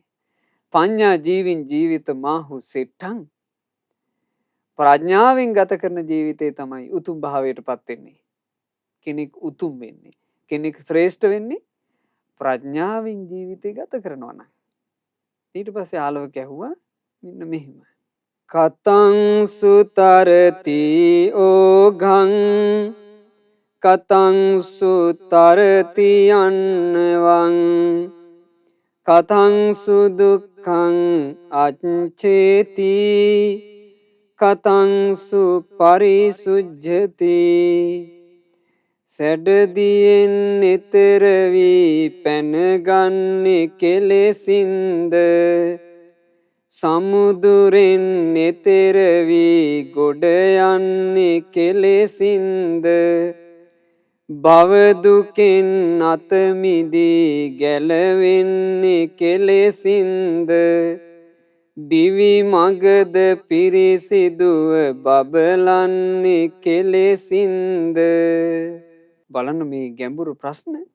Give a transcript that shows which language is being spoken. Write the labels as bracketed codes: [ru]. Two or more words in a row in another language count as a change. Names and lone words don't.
[pi] පඤ්ඤා ජීවින් ජීවිත මාහු සෙට්ඨං [si] ප්‍රඥාවෙන් ගත කරන ජීවිතේ තමයි උතුම් භාවයටපත් වෙන්නේ. කෙනෙක් උතුම් වෙන්නේ. කෙනෙක් ශ්‍රේෂ්ඨ වෙන්නේ ප්‍රඥාවෙන් ජීවිතය ගත කරනවා නම්. ඊට පස්සේ ආලෝක ඇහුවා මෙන්න මෙහෙම. [pi] කතං සුතරති ඕඝං කතං සුතරති අන්නවං කතං සුදුක්ඛං අච්චේති කතං සුපරිසුජ්ජති [si] සැඩදියෙන් එතර වී පැනගන්නේ කෙලෙසින්ද සමුදුරෙන් එතර වී ගොඩ යන්නේ කෙලෙසින්ද භවදුකෙන් අත මිදී ගැලවෙන්නේ කෙලෙසින්ද දිවි මගද පිරිසිදුව බබලන්නේ කෙලෙසින්ද බලන්න මේ ගැඹුරු ප්‍රශ්න